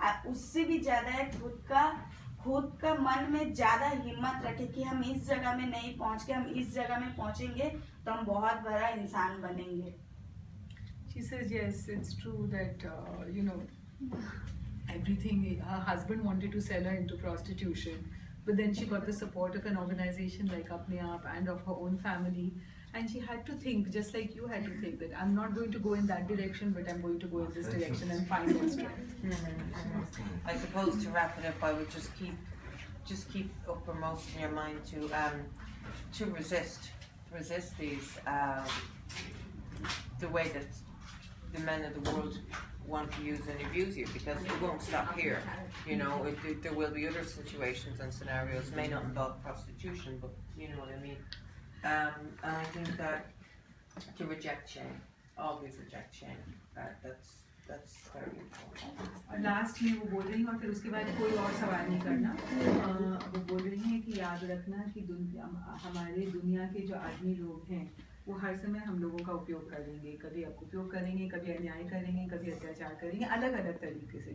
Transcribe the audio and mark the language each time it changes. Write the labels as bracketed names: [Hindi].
[Hindi] उससे भी ज़्यादा है खुद का मन में ज़्यादा हिम्मत रखे कि हम इस जगह में नहीं पहुँच के हम इस जगह में पहुँचेंगे तो हम बहुत बड़ा इंसान बनेंगे. [English] She says yes, it's true that you know, everything, her husband wanted to sell her into prostitution, but then she got the support of an organization like Apne Aap and of her own family, and she had to think, just like you had to think, that I'm not going to go in that direction, but I'm going to go in this direction and find that strength. I suppose to wrap it up, I would just keep uppermost in your mind to resist these the way that the men of the world want to use and abuse you, because it won't stop here. You know, there will be other situations and scenarios, may not involve prostitution, but you know what I mean. And I think that to reject shame, always reject shame. That's very important. [Hindi] Last में वो बोल रही हैं और फिर उसके बाद कोई और सवाल नहीं करना. वो बोल रही हैं कि याद रखना कि हमारे दुनिया के जो आदमी लोग हैं वो हर समय हम लोगों का उपयोग करेंगे, कभी उपयोग करेंगे, कभी अन्याय करेंगे, कभी अत्याचार करेंगे, अलग अलग तरीके से.